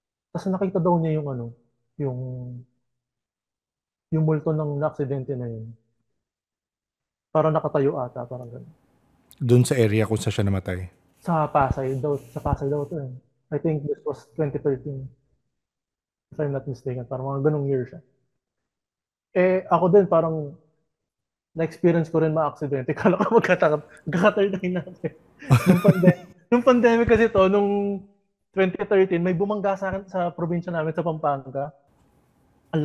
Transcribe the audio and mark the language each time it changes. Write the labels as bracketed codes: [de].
[tl] Tapos nakita daw niya yung yung multo ng na-aksidente na yun. Parang nakatayo ata, parang ganun. Doon sa area kung saan siya namatay. Sa Pasay daw to eh. [en] I think this was 2013, if I'm not mistaken. [tl] Parang mga ganung year siya. Ako din, parang na-experience ko rin ma-aksidente. Kala ko magkaka-39 natin. Nung pandemic kasi to, nung 2013, may bumangga sa akin sa probinsya namin sa Pampanga. Ang